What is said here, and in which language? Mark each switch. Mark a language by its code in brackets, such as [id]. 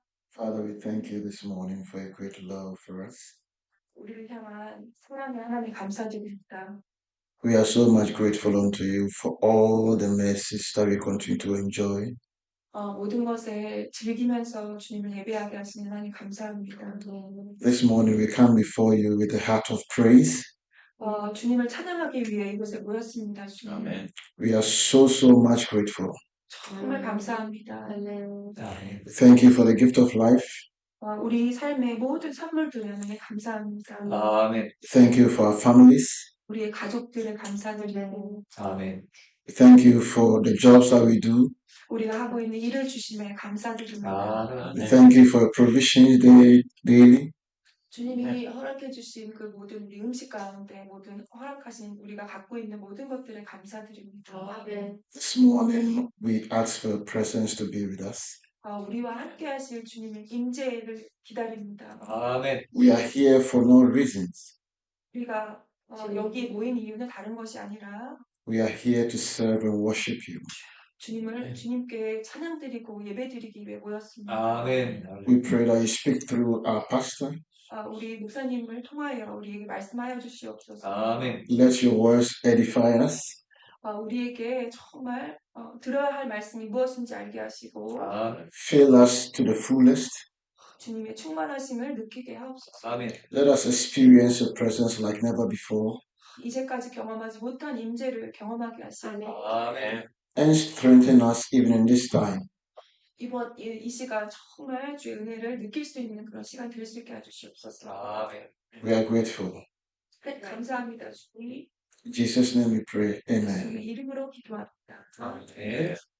[en] Father, we thank you this morning for your great love for us. [ko] 우리를 향한 사랑의 하나님 감사드립니다. [en] We are so much grateful unto you for all the mercies that we continue to enjoy. [ko] 모든 것에 즐기면서 주님을 예배하게 하시는 하나님 감사합니다. [en] This morning we come before you with a heart of praise. [ko] 주님을 찬양하기 위해 이곳에 모였습니다. 주님. 아멘. [en] We are so much grateful. [ko] 정말 감사합니다. 아멘. [en] Thank you for the gift of life. [ko] 우리 삶의 모든 선물들에 하나님 감사합니다. 아멘. [en] Thank you for our families. [ko] 우리의 가족들을 감사드리고 아멘. [en] Thank you for the jobs that we do. [ko] 우리가 하고 있는 일을 주심에 감사드립니다. 아멘. [en] Thank you for your provisions daily. [ko] 주님이 허락해 주신 그 모든 우리 음식 가운데 모든 허락하신 우리가 갖고 있는 모든 것들을 감사드립니다. [en] This morning, we ask for your presence to be with us. [ko] 우리와 함께 하실 주님의 임재를 기다립니다. 아멘. [en] We are here for no reasons. [ko] 우리가 여기 모인 이유는 다른 것이 아니라 [en] We are here to serve and worship you. [ko] 주님께 찬양드리고 예배드리기 위해 모였습니다. 아멘. [en] We pray that you speak through our pastor. [ko] 우리 목사님을 통하여 우리에게 말씀하여 주시옵소서. 아멘. [en] Let your words edify us. [ko] 우리에게 정말 들어야 할 말씀이 무엇인지 알게 하시고 아멘. [en] Fill us to the fullest. [ko] 주님의 충만하심을 느끼게 하옵소서. 아멘. [en] Let us experience your presence like never before. [ko] 이제까지 경험하지 못한 임재를 경험하게 하시고 아멘. [en] And strengthen us even in this time. [ko] 이번 이 시간 정말 주의 은혜를 느낄 수 있는 그런 시간 될 수 있게 해주시옵소서. 아멘. [en] We are grateful. [ko] 감사합니다. 주님. [en] In Jesus' name we pray. Amen. [ko] 주님의 이름으로 기도합니다. 아멘.